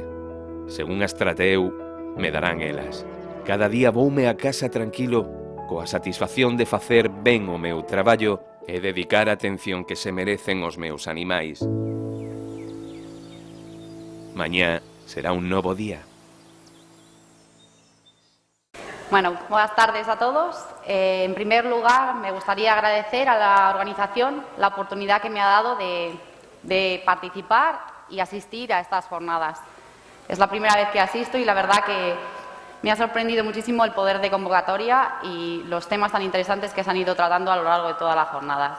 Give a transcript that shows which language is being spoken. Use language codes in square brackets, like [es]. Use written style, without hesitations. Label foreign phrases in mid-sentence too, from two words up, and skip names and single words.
[gl] Según as trateu, me darán elas. Cada día voume a casa tranquilo, coa satisfacción de facer ben o meu traballo e dedicar a atención que se merecen os meus animais. Mañá será un novo día. [es] Bueno, buenas tardes a todos. En primer lugar, me gustaría agradecer a la organización la oportunidad que me ha dado de participar y asistir a estas jornadas. Es la primera vez que asisto y la verdad que me ha sorprendido muchísimo el poder de convocatoria y los temas tan interesantes que se han ido tratando a lo largo de todas las jornadas.